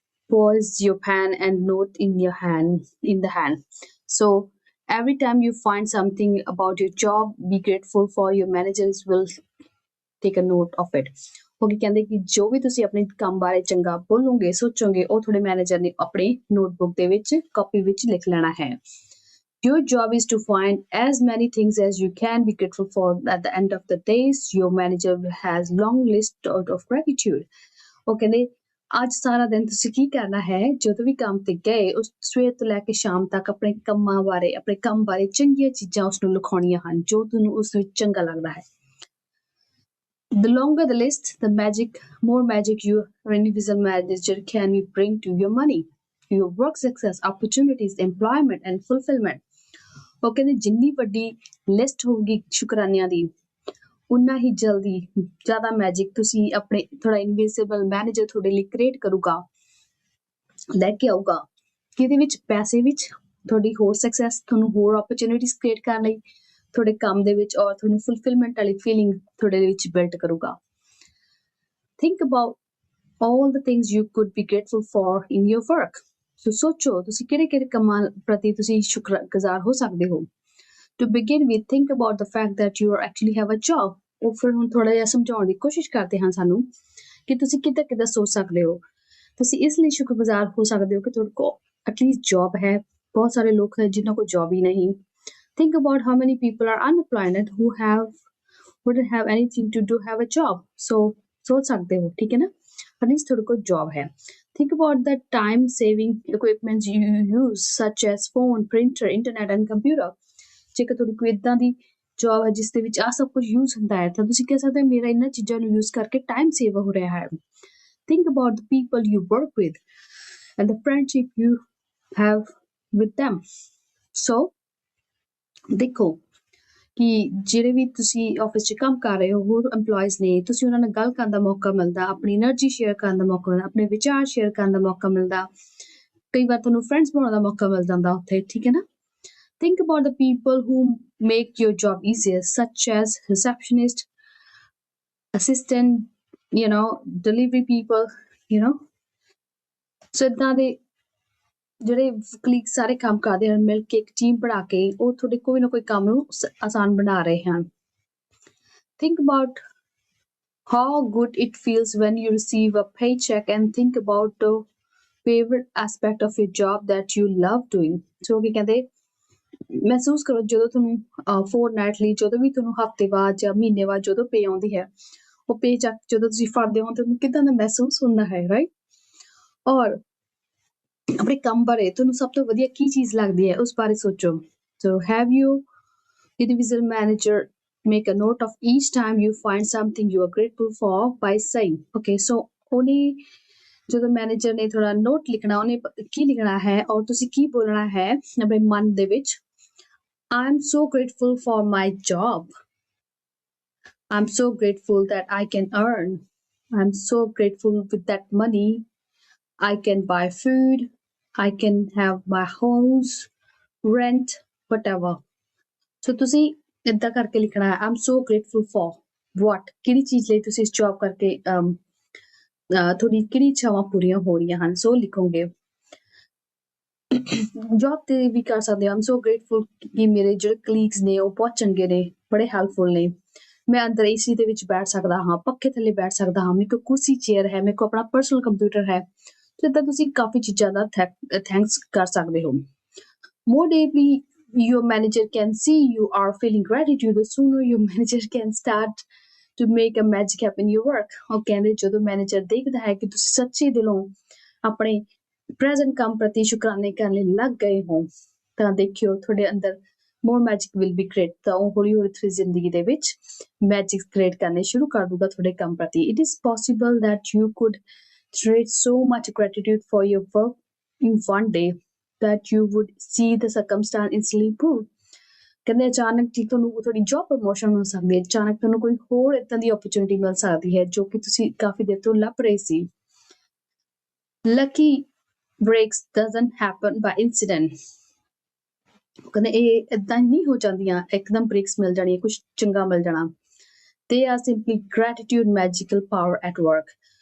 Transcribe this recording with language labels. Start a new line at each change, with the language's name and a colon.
English: Pause your pen and note in the hand. So every time you find something about your job, be grateful for your managers will take a note of it.
Punjabi: ਉਹ ਕੀ ਕਹਿੰਦੇ ਕਿ ਜੋ ਵੀ ਤੁਸੀਂ ਆਪਣੇ ਕੰਮ ਬਾਰੇ ਚੰਗਾ ਬੋਲੋਗੇ, ਸੋਚੋਗੇ, ਉਹ ਤੁਹਾਡੇ ਮੈਨੇਜਰ ਨੇ ਆਪਣੇ ਨੋਟਬੁੱਕ ਦੇ ਵਿੱਚ, ਕਾਪੀ ਵਿੱਚ ਲਿਖ ਲੈਣਾ ਹੈ.
English: Your job is to find as many things as you can be grateful for. At the end of the days, your manager has long list of gratitude.
Punjabi: ਉਹ ਕਹਿੰਦੇ ਅੱਜ ਸਾਰਾ ਦਿਨ ਤੁਸੀਂ ਕੀ ਕਰਨਾ ਹੈ, ਜਦੋਂ ਵੀ ਕੰਮ ਤੇ ਗਏ ਉਸ ਸਵੇਰ ਤੋਂ ਲੈ ਕੇ ਸ਼ਾਮ ਤੱਕ ਆਪਣੇ ਕੰਮਾਂ ਬਾਰੇ, ਆਪਣੇ ਕੰਮ ਬਾਰੇ ਚੰਗੀਆਂ ਚੀਜ਼ਾਂ ਉਸਨੂੰ ਲਿਖਾਉਣੀਆਂ ਹਨ ਜੋ ਤੁਹਾਨੂੰ ਉਸ ਵਿੱਚ ਚੰਗਾ ਲੱਗਦਾ ਹੈ.
English: The longer the list, the more magic your invisible manager can bring to your money, your work success, opportunities, employment and fulfillment.
Punjabi: ਉਹ ਕਹਿੰਦੇ ਜਿੰਨੀ ਵੱਡੀ ਲਿਸਟ ਹੋਊਗੀ ਸ਼ੁਕਰਾਨਿਆਂ ਦੀ, ਉਨਾ ਹੀ ਜਲਦੀ ਜ਼ਿਆਦਾ ਮੈਜਿਕ ਤੁਸੀਂ ਆਪਣੇ ਥੋੜਾ ਇਨਵਿਜ਼ੀਬਲ ਮੈਨੇਜਰ ਤੁਹਾਡੇ ਲਈ ਕ੍ਰੀਏਟ ਕਰੂਗਾ, ਲੈ ਕੇ ਆਊਗਾ, ਜਿਹਦੇ ਵਿੱਚ ਪੈਸੇ ਵਿੱਚ ਤੁਹਾਡੀ ਹੋਰ ਸਕਸੈਸ, ਤੁਹਾਨੂੰ ਹੋਰ ਓਪਰਚੁਨਿਟੀਜ਼ ਕ੍ਰੀਏਟ ਕਰਨ ਲਈ ਤੁਹਾਡੇ ਕੰਮ ਦੇ ਵਿੱਚ, ਔਰ ਤੁਹਾਨੂੰ ਫੁਲਫਿਲਮੈਂਟ ਵਾਲੀ ਫੀਲਿੰਗ ਤੁਹਾਡੇ ਵਿੱਚ ਬਿਲਡ ਕਰੂਗਾ.
English: Think about all the things you could be grateful for in your work.
Punjabi: So ਸੋਚੋ ਤੁਸੀਂ ਕਿਹੜੇ ਕਿਹੜੇ ਕੰਮਾਂ ਪ੍ਰਤੀ ਤੁਸੀਂ ਸ਼ੁਕਰਗੁਜ਼ਾਰ ਹੋ ਸਕਦੇ ਹੋ.
English: To begin with, think about the fact that you actually have a job.
Punjabi: ਉਹ ਫਿਰ ਹੁਣ ਥੋੜਾ ਜਿਹਾ ਸਮਝਾਉਣ ਦੀ ਕੋਸ਼ਿਸ਼ ਕਰਦੇ ਹਾਂ ਸਾਨੂੰ ਕਿ ਤੁਸੀਂ ਕਿੱਦਾਂ ਕਿੱਦਾਂ ਸੋਚ ਸਕਦੇ ਹੋ. ਤੁਸੀਂ ਇਸ ਲਈ ਸ਼ੁਕਰਗੁਜ਼ਾਰ ਹੋ ਸਕਦੇ ਹੋ ਕਿ ਤੁਹਾਡੇ ਕੋਲ ਐਟਲੀਸਟ ਜੌਬ ਹੈ. ਬਹੁਤ ਸਾਰੇ ਲੋਕ ਹੈ ਜਿਨ੍ਹਾਂ ਕੋਲ ਜੌਬ ਹੀ ਨਹੀਂ.
English: Think about how many people are unemployed and who wouldn't have anything to do have a job.
Hindi: So सोच सकते हो, ठीक है ना, एटलीस्ट थोड़े को जॉब है.
English: Think about the time saving equipment you use such as phone, printer, internet and computer.
Punjabi: ਜੇਕਰ ਤੁਹਾਡੀ ਕੋਈ ਇਦਾਂ ਦੀ ਜੌਬ ਹੈ ਜਿਸ ਦੇ ਵਿੱਚ ਆ ਸਭ ਕੁਝ ਯੂਜ਼ ਹੁੰਦਾ ਹੈ ਤਾਂ ਤੁਸੀਂ ਕਹਿ ਸਕਦੇ ਹੋ ਮੇਰਾ ਇਹਨਾਂ ਚੀਜ਼ਾਂ ਨੂੰ ਯੂਜ਼ ਕਰਕੇ ਟਾਈਮ ਸੇਵ ਹੋ ਰਿਹਾ ਹੈ.
English: Think about the people you work with and the friendship you have with them.
Punjabi: So ਦੇਖੋ ਕਿ ਜਿਹੜੇ ਵੀ ਤੁਸੀਂ ਆਫਿਸ 'ਚ ਕੰਮ ਕਰ ਰਹੇ ਹੋ, ਹੋਰ EMPLOYEES ਨੇ, ਤੁਸੀਂ ਉਹਨਾਂ ਨਾਲ ਗੱਲ ਕਰਨ ਦਾ ਮੌਕਾ ਮਿਲਦਾ, ਆਪਣੀ એનર્ਜੀ ਸ਼ੇਅਰ ਕਰਨ ਦਾ ਮੌਕਾ ਮਿਲਦਾ, ਆਪਣੇ ਵਿਚਾਰ ਸ਼ੇਅਰ ਕਰਨ ਦਾ ਮੌਕਾ ਮਿਲਦਾ, ਕਈ ਵਾਰ ਤੁਹਾਨੂੰ ਫਰੈਂਡਸ ਬਣਾਉਣ ਦਾ ਮੌਕਾ ਮਿਲ ਜਾਂਦਾ ਉੱਥੇ, ਠੀਕ ਹੈ ਨਾ. Think about the people who make your job easier, such as receptionist, assistant, delivery people, so ਏਦਾਂ ਦੇ ਜਿਹੜੇ ਕਲੀਗ ਸਾਰੇ ਕੰਮ ਕਰਦੇ ਹਨ ਮਿਲ ਕੇ ਇੱਕ ਟੀਮ ਬਣਾ ਕੇ, ਉਹ ਤੁਹਾਡੇ ਕੋਈ ਨਾ ਕੋਈ ਕੰਮ ਨੂੰ ਆਸਾਨ ਬਣਾ ਰਹੇ ਹਨ.
English: Think about how good it feels when you receive a paycheck and think about the favorite aspect of your job that you love doing. So ਕੀ ਕਹਿੰਦੇ
Punjabi: ਮਹਿਸੂਸ ਕਰੋ ਜਦੋਂ ਤੁਹਾਨੂੰ ਫੋਰਟਨਾਈਟਲੀ ਜਦੋਂ ਵੀ ਤੁਹਾਨੂੰ ਹਫ਼ਤੇ ਬਾਅਦ ਜਾਂ ਮਹੀਨੇ ਬਾਅਦ ਜਦੋਂ ਪੇ ਆਉਂਦੀ ਹੈ, ਉਹ ਪੇ ਚੱਕ ਜਦੋਂ ਤੁਸੀਂ ਫੜਦੇ ਹੋ ਤੁਹਾਨੂੰ ਕਿੱਦਾਂ ਦਾ ਮਹਿਸੂਸ ਹੁੰਦਾ ਹੈ, ਰਾਈਟ? ਔਰ ਆਪਣੇ ਕੰਮ ਬਾਰੇ ਤੁਹਾਨੂੰ ਸਭ ਤੋਂ ਵਧੀਆ ਕੀ ਚੀਜ਼ ਲੱਗਦੀ ਹੈ ਉਸ ਬਾਰੇ ਸੋਚੋ।
English: So have you individual manager make a note of each time you find something you are grateful for by saying okay, so ਉਹਨੇ ਜਦੋਂ manager ਨੇ ਥੋੜਾ note ਲਿਖਣਾ, ਉਹਨੇ ਕੀ ਲਿਖਣਾ ਹੈ ਔਰ ਤੁਸੀਂ ਕੀ ਬੋਲਣਾ ਹੈ ਆਪਣੇ ਮਨ ਦੇ ਵਿੱਚ। I'm so grateful for my job. I'm so grateful that I can earn. I'm so grateful with that money I can buy food, I can have my house, rent, whatever.
Punjabi: So ਤੁਸੀਂ ਇੱਦਾਂ ਕਰਕੇ ਲਿਖਣਾ ਹੈ I'm so grateful for what, ਕਿਹੜੀ ਚੀਜ਼ ਲਈ ਤੁਸੀਂ ਇਸ ਜੌਬ ਕਰਕੇ ਤੁਹਾਡੀ ਕਿਹੜੀ ਇੱਛਾਵਾਂ ਪੂਰੀਆਂ ਹੋ ਰਹੀਆਂ ਹਨ, ਸੋ ਲਿਖੋਗੇ। ਜੌਬ ਤੇ ਵੀ ਕਰ ਸਕਦੇ ਹੋ I'm so grateful ਕਿ ਮੇਰੇ ਜਿਹੜੇ ਕਲੀਗਸ ਨੇ ਉਹ ਬਹੁਤ ਚੰਗੇ ਨੇ, ਬੜੇ ਹੈਲਪਫੁਲ ਨੇ, ਮੈਂ ਅੰਦਰ ਏਸੀ ਦੇ ਵਿੱਚ ਬੈਠ ਸਕਦਾ ਹਾਂ, ਪੱਖੇ ਥੱਲੇ ਬੈਠ ਸਕਦਾ ਹਾਂ, ਮੇਰੇ ਕੋਲ ਕੁਰਸੀ ਚੇਅਰ ਹੈ, ਮੇਰੇ ਕੋਲ ਆਪਣਾ ਪਰਸਨਲ ਕੰਪਿਊਟਰ ਹੈ। ਤੇ ਇੱਦਾਂ ਤੁਸੀਂ ਕਾਫੀ ਚੀਜ਼ਾਂ ਦਾ ਥੈਂਕਸ ਕਰ ਸਕਦੇ ਹੋ।
English: More deeply your manager can see you are feeling gratitude, the sooner your manager can start to make a magic happen in your work।
Punjabi: ਉਹ ਕਹਿੰਦੇ ਜਦੋਂ ਮੈਨੇਜਰ ਦੇਖਦਾ ਹੈ ਕਿ ਤੁਸੀਂ ਸੱਚੇ ਦਿਲੋਂ ਆਪਣੇ ਪ੍ਰੈਜ਼ੈਂਟ ਕੰਮ ਪ੍ਰਤੀ ਸ਼ੁਕਰਾਨੇ ਕਰਨ ਲਈ ਲੱਗ ਗਏ ਹੋ, ਤਾਂ ਦੇਖਿਓ ਤੁਹਾਡੇ ਅੰਦਰ more magic will be great। ਤਾਂ ਉਹ ਹੌਲੀ ਹੌਲੀ ਤੁਹਾਡੀ ਜ਼ਿੰਦਗੀ ਦੇ ਵਿੱਚ ਮੈਜਿਕ ਕ੍ਰੀਏਟ ਕਰਨੇ ਸ਼ੁਰੂ ਕਰ ਦੂਗਾ ਤੁਹਾਡੇ ਕੰਮ ਪ੍ਰਤੀ।
English: It is possible that you could generate so much gratitude for your work in one day that you would see the circumstance instantly improve।
Punjabi: ਕਹਿੰਦੇ ਅਚਾਨਕ ਜੀ ਤੁਹਾਨੂੰ ਤੁਹਾਡੀ ਜੌਬ ਪ੍ਰਮੋਸ਼ਨ ਹੋ ਸਕਦੀ ਹੈ, ਅਚਾਨਕ ਤੁਹਾਨੂੰ ਕੋਈ ਹੋਰ ਏਦਾਂ ਦੀ ਓਪਰਚੁਨਿਟੀ ਮਿਲ ਸਕਦੀ ਹੈ ਜੋ ਕਿ ਤੁਸੀਂ ਕਾਫੀ ਦੇਰ ਤੋਂ ਲੱਭ ਰਹੇ ਸੀ।
English: Lucky breaks doesn't happen by incident।
Punjabi: ਕਹਿੰਦੇ ਇਹ ਏਦਾਂ ਨਹੀਂ ਹੋ ਜਾਂਦੀਆਂ, ਇੱਕਦਮ ਬ੍ਰੇਕਸ ਮਿਲ ਜਾਣੀਆਂ, ਕੁਝ ਚੰਗਾ ਮਿਲ ਜਾਣਾ।
English: They are simply gratitude magical power at work।